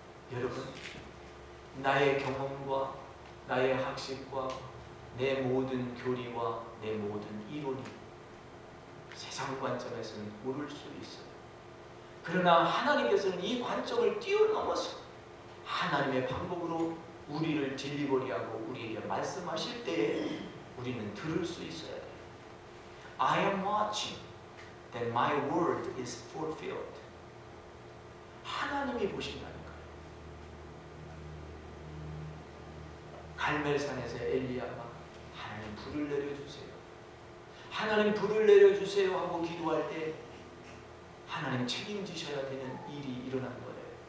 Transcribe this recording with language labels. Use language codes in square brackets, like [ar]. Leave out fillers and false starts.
[ko] 여러분, 나의 경험과 나의 학식과 내 모든 교리와 내 모든 이론이 세상 세상 관점에서는 모를 수 있어요. 그러나 하나님께서는 이 관점을 뛰어넘어서 하나님의 방법으로 우리를 딜리버리하고 우리에게 말씀하실 때에 우리는 들을 수 있어야 돼요. [en] I am watching that my word is fulfilled. [ko] 하나님이 보신다는 거예요. 갈멜산에서 엘리야가 하나님 불을 내려주세요. 하나님 불을 내려주세요 하고 기도할 때 하나님 책임지셔야 되는 일이 일어난 거예요.